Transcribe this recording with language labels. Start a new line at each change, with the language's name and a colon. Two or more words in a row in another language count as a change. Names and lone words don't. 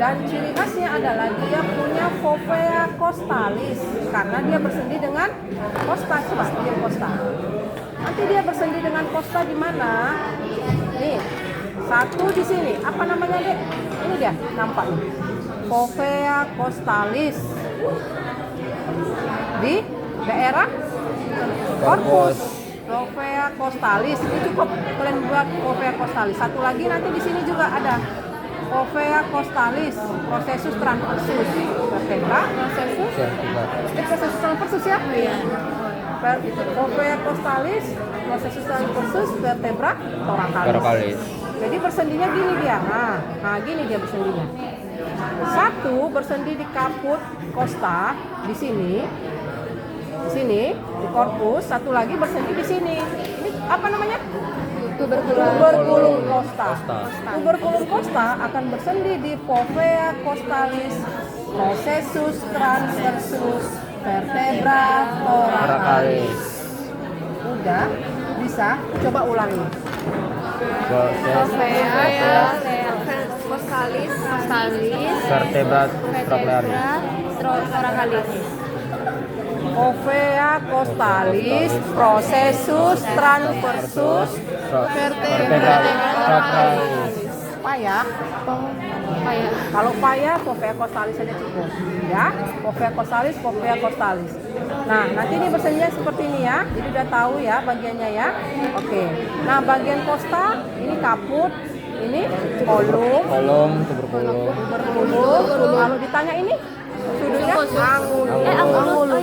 Indonesian: Dan ciri khasnya adalah dia punya
Latin: fovea costalis
Indonesian: karena dia bersendi dengan costa. Coba dia costa. Nanti dia bersendi dengan costa di mana? Nih, satu di sini. Apa namanya, Dek? Ini dia, nampak nih.
Latin: Fovea costalis
Indonesian: di daerah corpus.
Latin: Fovea costalis.
Indonesian: Ini cukup kalian buat
Latin: fovea costalis.
Indonesian: Satu lagi nanti di sini juga ada
Latin: fovea costalis, processus transversus. Vertebra, processus. Processus transversus ya?
Indonesian: Iya.
Latin: Fovea costalis, processus transversus, vertebra, thoracalis.
Indonesian: Jadi bersendinya gini dia. Nah, gini dia bersendinya. Satu bersendi di kaput costa di sini. Di sini di korpus, satu lagi bersendi di sini. Ini apa namanya?
Latin: Tuberculum costa. Tuberculum costa
Indonesian: akan bersendi di
Latin: fovea costalis, processus transversus, vertebra thoracalis.
Indonesian: Udah bisa, coba ulangi.
Latin: Fovea costalis, Vertebra thoracalis. Fovea costalis, processus transversus, vertebra thoracalis.
Indonesian: Payah. Kalau payah,
Latin: fovea costalis
Indonesian: saja cukup.
Latin: Ya, fovea costalis.
Indonesian: Nah, nanti ini bersendinya seperti ini ya. Jadi udah tahu ya bagiannya ya. Oke. Nah, bagian costa ini kaput, ini kolom. Tuberkulum. Kalau ditanya ini sudutnya angulus.